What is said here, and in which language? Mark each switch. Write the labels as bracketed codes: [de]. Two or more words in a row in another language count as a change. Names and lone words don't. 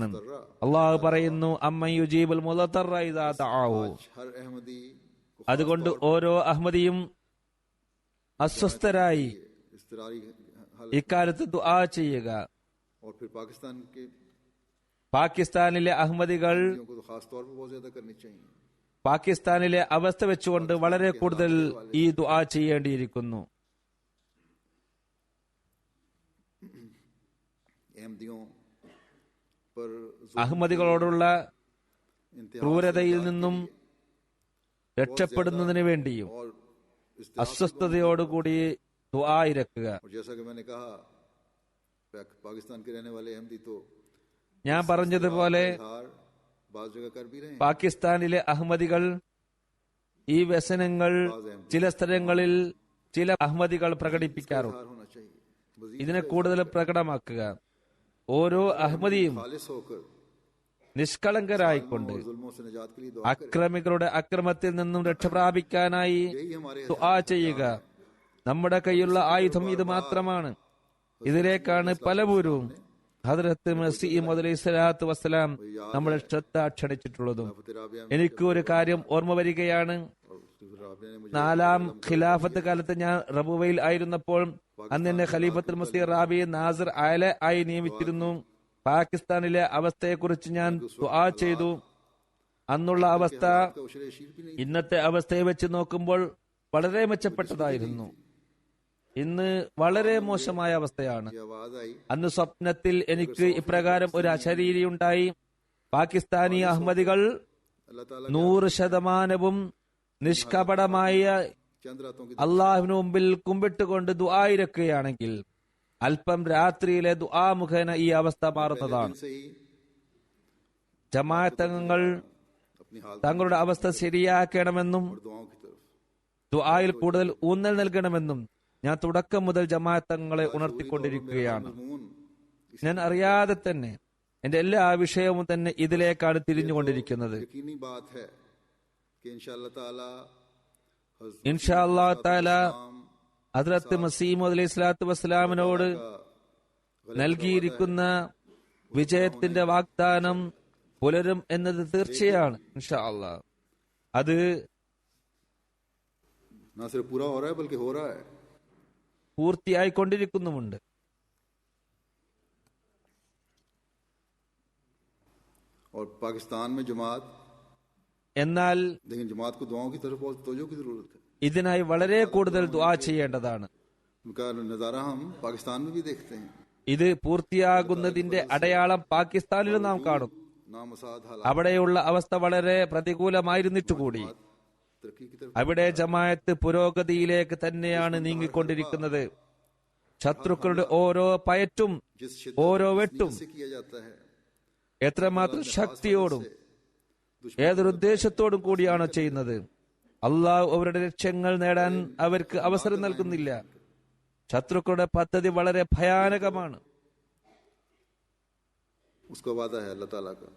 [ml] അള്ളാഹു പറയുന്നു, [ar] أمن يجيب المضطر إذا دعاه. [ur] ہر احمدی کو [ml] അതുകൊണ്ട് ഓരോ അഹ്മദിയും അസ്വസ്ഥരായി [ur] اضطراری حالت, [ml] ഇക്കാലത്ത് ദുആ ചെയ്യുക. [ur] اور پھر پاکستان کے [ml] പാകിസ്ഥാനിലെ അഹ്മദികൾ [ur] کو تو خاص طور پر بہت زیادہ کرنی چاہیے. [ml] പാകിസ്ഥാനിലെ അവസ്ഥ വെച്ചുകൊണ്ട് വളരെ കൂടുതൽ ഈ ദുആ ചെയ്യേണ്ടിയിരിക്കുന്നു. [ur] احمدیوں پر [ml] അഹ്മദികളോടുള്ള [ur] इंतहा [ml] ക്രൂരതയിൽ നിന്നും രക്ഷപ്പെടുന്നതിന് വേണ്ടിയും [ur] और [ml] അസ്വസ്ഥതയോടുകൂടി ദുആ ഇരക്കുക. [ur] اور جیسا کہ میں نے کہا، پاکستان کے رہنے والے احمدی تو [ml] ഞാൻ പറഞ്ഞതുപോലെ [ur] اظہار بعض جگہ کر بھی رہے ہیں. [ml] പാകിസ്ഥാനിലെ അഹ്മദികൾ ഈ വ്യസനങ്ങൾ ചില സ്ഥലങ്ങളിൽ ചില അഹ്മദികൾ പ്രകടിപ്പിക്കാറുണ്ട്. [ur] اظہار ہونا چاہیے۔ مزید [ml] ഇതിനെ കൂടുതൽ പ്രകടമാക്കുക. ഓരോ അഹ്മദിയും [ur] خالص ہو کر [ml] നിഷ്കളങ്കരായിക്കൊണ്ട് [ur] ظلموں سے نجات کے لیے دعا [ml] അക്രമികളുടെ അക്രമത്തിൽ നിന്നും രക്ഷപ്രാപിക്കാനായി [ur] یہی ہمارے [ml] ദുആ ചെയ്യുക. നമ്മുടെ കയ്യിലുള്ള ആയുധം ഇത് മാത്രമാണ്. ഇതിലേക്കാണ് പലപോരും ഹദ്റത്ത് മസീഹ് [ar] عليه الصلاة والسلام [ml] നമ്മുടെ ശ്രദ്ധ ക്ഷണിച്ചിട്ടുള്ളതും. എനിക്ക് ഒരു കാര്യം ഓർമ്മ വരികയാണ്. [ur] آپ نے مجھے [ml] 4ാം ഖിലാഫത്ത് കാലത്ത് ഞാൻ റബുവയിൽ ആയിരുന്നപ്പോൾ അന്ന് എന്നെ ഖലീഫത്തുൽ മസീഹ് റാബി നാസിർ അയല ആയി നിയമിച്ചിരുന്നു. പാകിസ്ഥാനിലെ അവസ്ഥയെക്കുറിച്ച് ഞാൻ ദുആ ചെയ്തു. അന്നുള്ള അവസ്ഥ [ur] کا عشر عشیر بھی نہیں [ml] ഇന്നത്തെ അവസ്ഥയെ വെച്ച് നോക്കുമ്പോൾ വളരെ മെച്ചപ്പെട്ടതായിരുന്നു. ഇന്ന് വളരെ മോശമായ അവസ്ഥയാണ്. [ur] کی آواز آئی. [ml] അന്ന് സ്വപ്നത്തിൽ എനിക്ക് ഇപ്രകാരം ഒരു അശരീരി ഉണ്ടായി. പാകിസ്ഥാനി അഹമ്മദികൾ [ur] اللہ تعالیٰ [ml] 100% നിഷ്കപടമായ [ur] چند راتوں کی [ml] അള്ളാഹുവിന് മുമ്പിൽ കുമ്പിട്ടുകൊണ്ട് ദുആ ഇരക്കുകയാണെങ്കിൽ അല്പം രാത്രിയിലെ ദുആ മുഖേന ഈ അവസ്ഥ മാറുന്നതാണ്. [ur] دن سے ہی [ml] ജമാഅത്തംഗങ്ങൾ [ur] اپنی حالت [ml] തങ്ങളുടെ അവസ്ഥ ശരിയാക്കണമെന്നും [ur] اور دعاؤں کی طرف [ml] ദുആയിൽ കൂടുതൽ ഊന്നൽ നൽകണമെന്നും ഞാൻ തുടക്കം മുതൽ ജമാഅത്തങ്ങളെ ഉണർത്തിക്കൊണ്ടിരിക്കുകയാണ്. [ur] मजमून [ml] ഞാൻ അറിയാതെ തന്നെ എന്റെ എല്ലാ വിഷയവും തന്നെ ഇതിലേക്കാണ് തിരിഞ്ഞുകൊണ്ടിരിക്കുന്നത്. [ur] یقینی بات ہے کہ [ar] إن شاء الله تعالى إن شاء الله تعالى [ml] ഹദ്റത്ത് മസീഹ് [ar] عليه الصلاة والسلام [ml] നൽകിയിരിക്കുന്ന വിജയത്തിന്റെ വാഗ്ദാനം പുലരും എന്നത് തീർച്ചയാണ്. [ar] إن شاء الله [ml] അത് [ur] نہ صرف پورا ہو رہا ہے بلکہ ہو رہا ہے. [ml] പൂർത്തിയായിക്കൊണ്ടിരിക്കുന്നുമുണ്ട്. [ur] اور پاکستان میں جماعت, [ml] എന്നാൽ [ur] لیکن جماعت کو دعاؤں کی طرف بہت توجہ کی ضرورت ہے. [ml] ഇതിനായി വളരെ കൂടുതൽ ദുആ ചെയ്യേണ്ടതാണ്. [ur] ان کا نظارہ ہم پاکستان میں بھی دیکھتے ہیں. [ml] ഇത് പൂർത്തിയാകുന്നതിന്റെ അടയാളം പാകിസ്ഥാനിലും നാം കാണും. [ur] نامساعد حالات [ml] അവിടെയുള്ള അവസ്ഥ വളരെ പ്രതികൂലമായിരുന്നിട്ടുകൂടി [ur] ترقی کی طرف [ml] അവിടെ ജമാഅത്ത് പുരോഗതിയിലേക്ക് തന്നെയാണ് നീങ്ങിക്കൊണ്ടിരിക്കുന്നത്. ശത്രുക്കളുടെ ഓരോ പയറ്റും [ur] जिस [ml] ഓരോ വെട്ടും [ur] سے کیا جاتا ہے, [ml] എത്രമാത്രം ശക്തിയോടും ഏതൊരു ഉദ്ദേശത്തോടും കൂടിയാണോ ചെയ്യുന്നത്. അള്ളാഹു അവരുടെ ലക്ഷ്യങ്ങൾ നേടാൻ അവർക്ക് അവസരം നൽകുന്നില്ല. ശത്രുക്കളുടെ പദ്ധതി വളരെ ഭയാനകമാണ്. [ur] اس کا وعدہ ہے اللہ تعالیٰ کا.